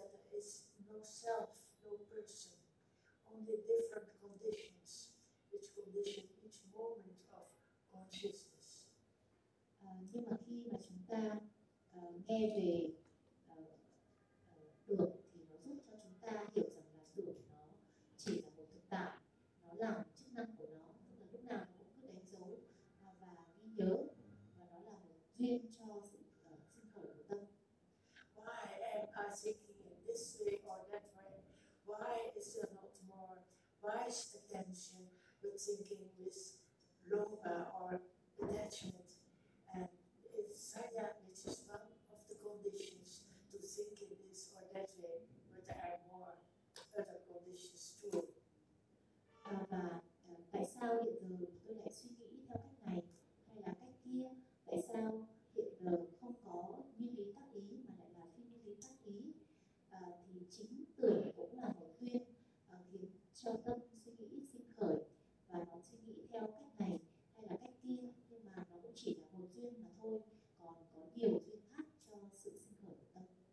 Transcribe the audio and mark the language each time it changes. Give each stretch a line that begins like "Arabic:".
English: person, only different conditions, which condition each moment of consciousness.
Vietnamese: Nhưng mà khi mà chúng ta nghe về luật thì nó giúp cho chúng ta hiểu rằng là luật nó chỉ là một thực tại, nó là một chức năng của nó, tức là lúc nào cũng cứ đánh dấu và ghi nhớ, và nó là một duyên cho sự sinh khởi của tâm.
English: Why am I thinking in this way or that way? Why is there not more wise attention with thinking with loba or attachment? And is saya, which is one of the conditions to think in this or that way, but there are more other conditions too.
Vietnamese: Tại sao hiện giờ tôi lại suy nghĩ theo cách này hay là cách kia? Tại sao hiện giờ không có như lý tác ý mà lại là phi như lý tác ý? Thì chính tưởng cũng là một duyên khiến cho tâm suy nghĩ sinh khởi, và nó suy nghĩ theo cách này hay là cách kia, nhưng mà nó cũng chỉ là một duyên mà thôi, còn có nhiều duyên khác cho sự sinh khởi của tâm.